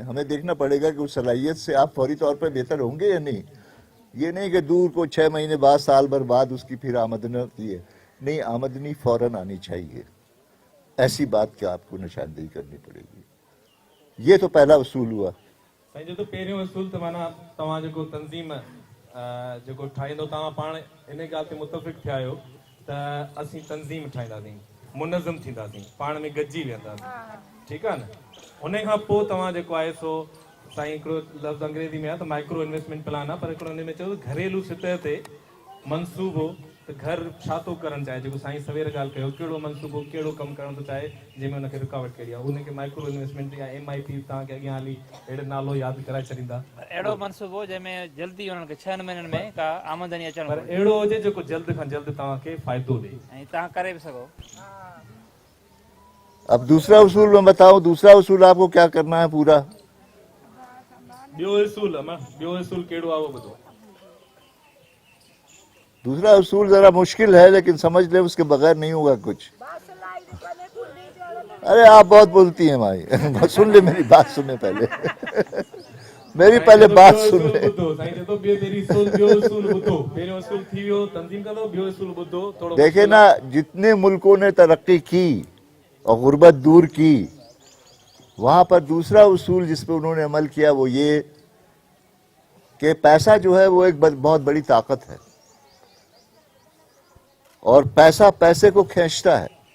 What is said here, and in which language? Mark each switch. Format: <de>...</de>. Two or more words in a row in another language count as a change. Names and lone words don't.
<ur>ہمیں دیکھنا پڑے گا کہ اس صلاحیت سے آپ فوری طور پر بہتر ہوں گے یا نہیں. یہ نہیں کہ دور کو 6 مہینے بعد، سال بھر بعد اس کی پھر آمدنی آتی ہے، نہیں، آمدنی فوراً آنی چاہیے. ایسی بات کی آپ کو نشاندہی کرنی پڑے گی. یہ تو پہلا اصول ہوا.</ur> <sd>साईं जो तो पहिरियों उसूल त माना तव्हां जेको तंज़ीम जेको ठाहींदो तव्हां पाण इन ॻाल्हि ते मुतफ़िक़ थिया आहियो त असीं तंज़ीम ठाहींदासीं, मुनज़्ज़म थींदासीं, पाण में गॾिजी वेंदासीं, ठीकु आहे न। उन खां पोइ तव्हां जेको आहे सो साईं हिकिड़ो लफ़्ज़ अंग्रेज़ी में आहे त</sd> <en>micro investment plan</en> <sd>आहे, पर हिकिड़ो हुन में चयो घरेलू सतह ते मंसूबो, त घर छा थो करणु चाहे, जेको साईं सवेर ॻाल्हि कयो, कहिड़ो मंसूबो, कहिड़ो कमु करणु थो चाहे, जंहिंमें हुनखे रुकावट कहिड़ी आहे, उनखे</sd> <en>micro investment</en> <sd>या MIP तव्हांखे अॻियां हली अहिड़ो नालो यादि कराए छॾींदा। अहिड़ो मनसूबो जंहिंमें जल्दी उन्हनि खे 6 महीननि में का आमदनी अचणु पर अहिड़ो हुजे जेको जल्द खां जल्द तव्हांखे फ़ाइदो ॾे, ऐं तव्हां करे बि सघो।</sd> <ur>اب دوسرا اصول میں بتاؤں، دوسرا اصول آپ کو کیا کرنا ہے پورا.</ur> <sd>ॿियो उसूल ॿियो उसूल कहिड़ो आहे उहो ॿुधो।</sd> <ur>دوسرا اصول ذرا مشکل ہے، لیکن سمجھ لے، اس کے بغیر نہیں ہوگا کچھ. ارے آپ بہت بولتی ہیں بھائی۔ سن لے میری بات، سننے پہلے. میری پہلے بات سن لے.</ur> <sd>साईं चए थो ॿियो उसूल ॿुधो, पहिरियों उसूल थी वियो तंज़ीम कंदो, ॿियो उसूल ॿुधो थोरो।</sd> <ur>دیکھے نا، جتنے ملکوں نے ترقی کی اور غربت دور کی، وہاں پر دوسرا اصول جس پہ انہوں نے عمل کیا وہ یہ کہ پیسہ جو ہے وہ ایک بہت بڑی طاقت ہے اور پیسہ پیسے کو کھینچتا ہے.</ur>